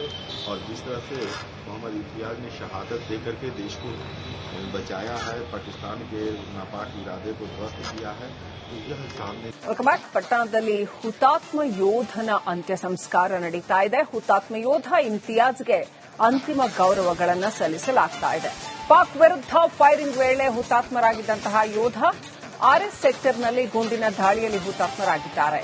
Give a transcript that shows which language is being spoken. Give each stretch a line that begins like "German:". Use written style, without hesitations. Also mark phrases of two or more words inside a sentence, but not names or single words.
Hindi: और जिस तरह से मोहम्मद इम्तियाज ने शहादत दे करके देश को बचाया है, पाकिस्तान के नापाक इरादे को ध्वस्त किया है, तो यह सामने।
English: welcome back.
Kannada: ಪಟ್ಟಣದಲ್ಲಿ ಹುತಾತ್ಮ ಯೋಧನ ಅಂತ್ಯ ಸಂಸ್ಕಾರ ನಡೀತಾ ಇದೆ. ಹುತಾತ್ಮ ಯೋಧ ಇಮ್ತಿಯಾಜ್ಗೆ ಅಂತಿಮ ಗೌರವಗಳನ್ನು ಸಲ್ಲಿಸಲಾಗ್ತಾ ಇದೆ. ಪಾಕ್ ವಿರುದ್ಧ ಫೈರಿಂಗ್ ವೇಳೆ ಹುತಾತ್ಮರಾಗಿದ್ದಂತಹ ಯೋಧ ಆರ್ಎಸ್ ಸೆಕ್ಟರ್ನಲ್ಲಿ ಗುಂಡಿನ ದಾಳಿಯಲ್ಲಿ ಹುತಾತ್ಮರಾಗಿದ್ದಾರೆ.